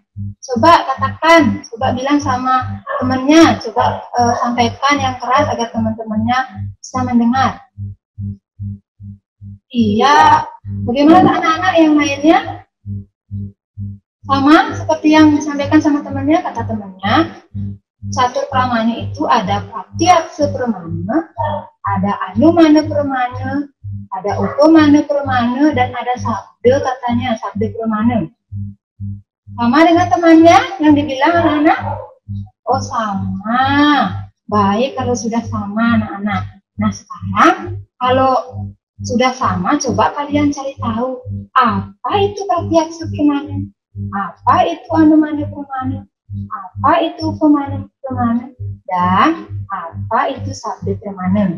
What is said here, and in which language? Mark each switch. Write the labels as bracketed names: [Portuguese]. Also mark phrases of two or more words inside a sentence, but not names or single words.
[Indonesian] Coba katakan, coba bilang sama temannya, coba sampaikan yang keras agar teman-temannya bisa mendengar. Iya, bagaimana anak-anak yang lainnya? Sama seperti yang disampaikan sama temannya, kata temannya, [Sanskrit] catur pramana [Indonesian] itu ada [Sanskrit] pratyaksa pramana, [Indonesian] ada [Sanskrit] anumana pramana, [Indonesian] ada [Sanskrit] upamana pramana, [Indonesian] dan ada sabda katanya, [Sanskrit] sabda pramana. [Indonesian] Sama dengan temannya yang dibilang anak-anak? Oh, sama. Baik kalau sudah sama anak-anak. Nah, sekarang kalau sudah sama, coba kalian cari tahu apa itu [Sanskrit] pratyaksa pramana, [Indonesian] apa itu [Sanskrit] anumana pramana, [Indonesian] apa itu [Sanskrit] upamana pramana, [Indonesian] dan apa itu [Sanskrit] sabda pramana.